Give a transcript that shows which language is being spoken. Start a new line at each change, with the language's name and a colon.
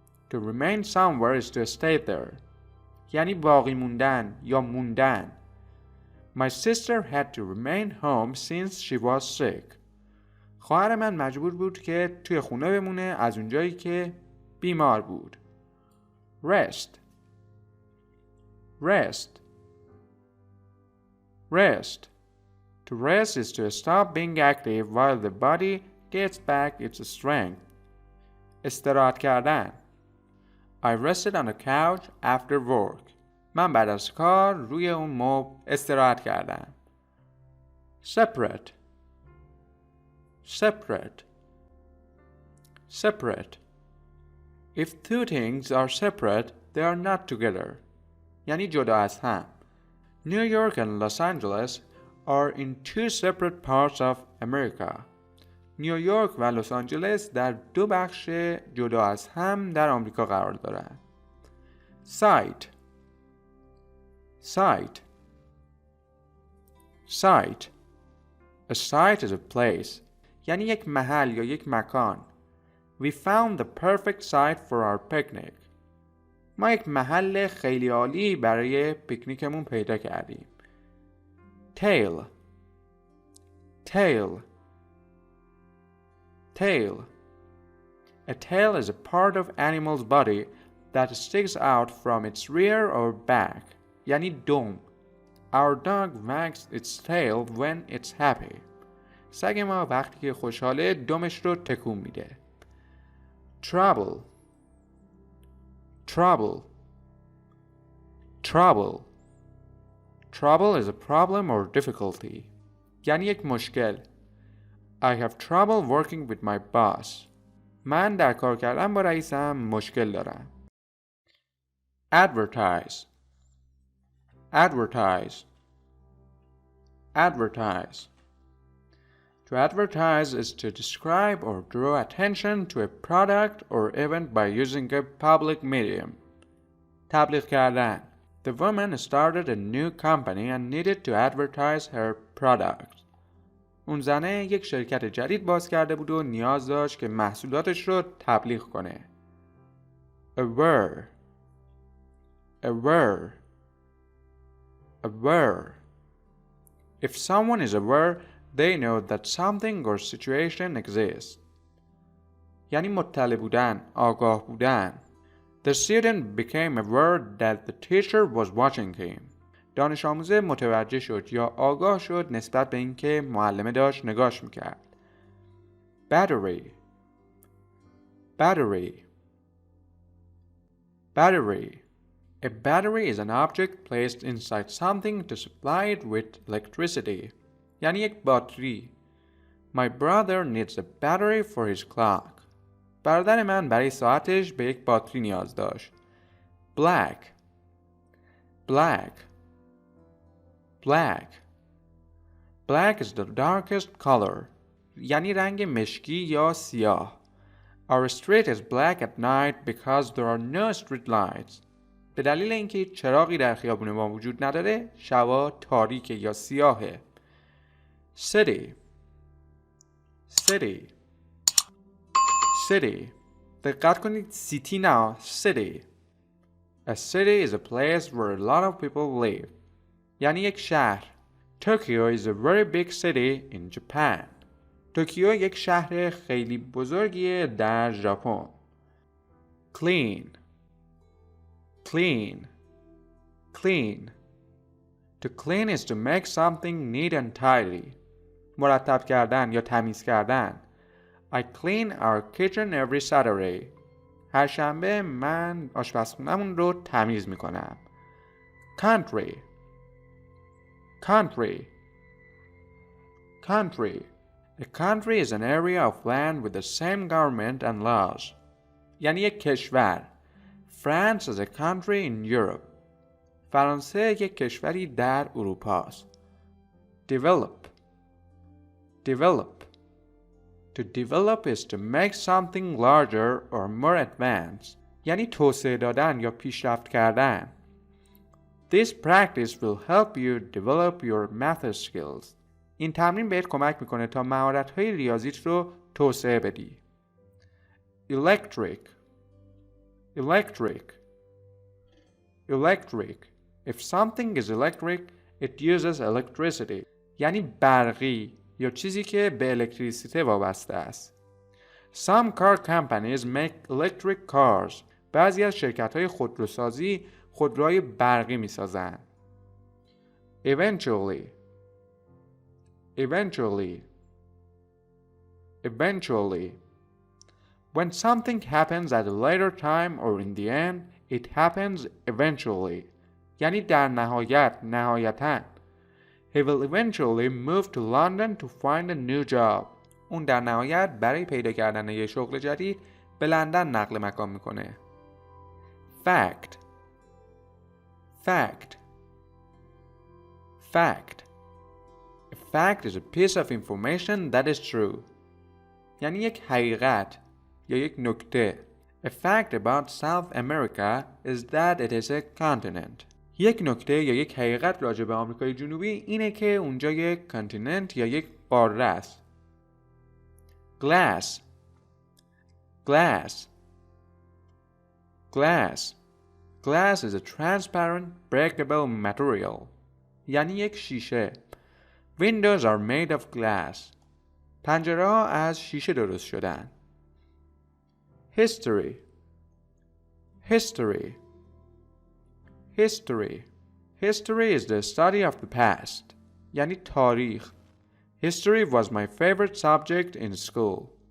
English: To remain somewhere is to stay there.
Persian: یعنی باقی موندن یا موندن.
English: My sister had to remain home since she was sick.
Persian: خواهر من مجبور بود که توی خونه بمونه از اونجایی که بیمار بود.
English: Rest. Rest. Rest. To rest is to stop being active while the body gets back its strength.
Persian: استراحت کردن.
English: I rested on a couch after work.
Persian: من بعد از کار روی اون مبل استراحت کردم.
English: Separate. Separate. Separate. If two things are separate, they are not together.
Persian: یعنی جدا از هم.
English: New York and Los Angeles are in two separate parts of America.
Persian: نیویورک و لس آنجلس در دو بخش جدا از هم در آمریکا قرار دارند.
English: Site. Site. Site. A site is a place.
Persian: یعنی یک محل یا یک مکان.
English: We found the perfect site for our picnic.
Persian: ما یک محل خیلی عالی برای پیکنیکمون پیدا کردیم.
English: Tail. Tail. Tail. A tail is a part of animal's body that sticks out from its rear or back. یعنی دم. Our dog wags its tail when it's happy.
Persian: سگ ما وقتی که خوشحاله دمش رو تکون میده.
English: trouble trouble trouble trouble is a problem or difficulty
Persian: یعنی یک مشکل.
English: I have trouble working with my boss.
Persian: من در کار کردن با رئیسم مشکل دارم.
English: advertise advertise advertise To advertise is to describe or draw attention to a product or event by using a public medium.
Persian: تبلیغ کردن.
English: The woman started a new company and needed to advertise her product.
Persian: اون زنه یک شرکت جدید باز کرده بود و نیاز داشت که محصولاتش رو تبلیغ کنه.
English: aware aware aware If someone is aware, they know that something or situation exists.
Persian: یعنی مطلع بودن، آگاه بودن.
English: The student became aware that the teacher was watching him.
Persian: دانش آموزه متوجه شد یا آگاه شد نسبت به اینکه معلمه داشت نگاش میکرد.
English: Battery battery battery A battery is an object placed inside something to supply it with electricity.
Persian: یعنی یک باتری.
English: My brother needs a battery for his clock.
Persian: برادر من برای ساعتش به یک باتری نیاز داشت.
English: Black black black Black is the darkest color.
Persian: یعنی رنگ مشکی یا سیاه.
English: Our street is black at night because there are no street lights.
Persian: به دلیل اینکه چراغی در خیابون ما وجود نداره، شبا تاریکه یا سیاهه.
English: City city city
Persian: دقت کنید
English: city
Persian: نه
English: city. A city is a place where a lot of people live.
Persian: یعنی یک شهر.
English: Tokyo is a very big city in Japan.
Persian: توکیو یک شهر خیلی بزرگیه در ژاپن.
English: Clean clean clean To clean is to make something neat and tidy.
Persian: مرتب کردن یا تمیز کردن.
English: I clean our kitchen every Saturday.
Persian: هر شنبه من آشپزخونه‌مون رو تمیز میکنم.
English: Country country country A country is an area of land with the same government and laws.
Persian: یعنی یک کشور.
English: France is a country in Europe.
Persian: فرانسه یک کشوری در اروپا است.
English: Develop develop To develop is to make something larger or more advanced.
Persian: یعنی توسعه دادن یا پیشرفت کردن.
English: This practice will help you develop your math skills.
Persian: این تمرین بهت کمک میکنه تا مهارت‌های ریاضیت رو توسعه بدی.
English: Electric electric electric If something is electric, it uses electricity.
Persian: یعنی برقی یا چیزی که به الکتریسیته وابسته است.
English: Some car companies make electric cars.
Persian: بعضی از شرکت‌های خودروسازی خودروهای برقی می‌سازند.
English: Eventually eventually eventually When something happens at a later time or in the end, it happens eventually.
Persian: یعنی در نهایت، نهایتاً.
English: He will eventually move to London to find a new job.
Persian: اون در نهایت برای پیدا کردن یک شغل جدید به لندن نقل مکان میکنه.
English: Fact fact fact A fact is a piece of information that is true.
Persian: یعنی یک حقیقت یا یک نکته.
English: A fact about South America is that it is a continent.
Persian: یک نکته یا یک حقیقت راجع به آمریکای جنوبی اینه که اونجا یک کانتیننت یا یک قاره است.
English: Glass glass glass Glass is a transparent, breakable material.
Persian: یعنی یک شیشه.
English: Windows are made of glass.
Persian: پنجره ها از شیشه درست شدن.
English: History history history History is the study of the past.
Persian: یعنی تاریخ.
English: History was my favorite subject in school.